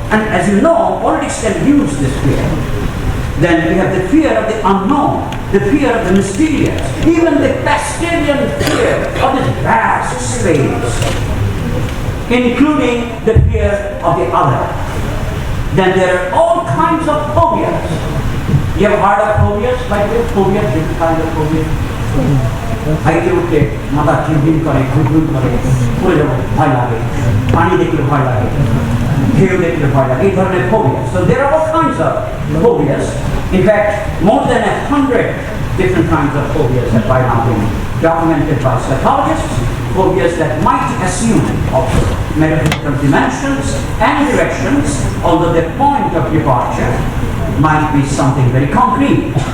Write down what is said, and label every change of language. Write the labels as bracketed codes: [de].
[en] And as you know, politics can use this fear. Then we have the fear of the unknown, the fear of the mysterious, even the Pascalian fear of this vast space, including the fear of the other. Then there are all kinds of phobias. You have heard of phobias? Like phobias, different kinds of phobias. [bn] হাইতে উঠলে মাথা ঝিমঝিম করে, ঘুরঘুর করে, পড়ে যাবো ভয় লাগে, পানি দেখলে ভয় লাগে, ঢেউ দেখলে ভয় লাগে, এই ধরনের phobias. [en] So there are all kinds of phobias. In fact, more than 100 different kinds of phobias have by now been documented by psychologists. Phobias that might assume also metaphysical dimensions and directions, although their point of departure might be something very concrete.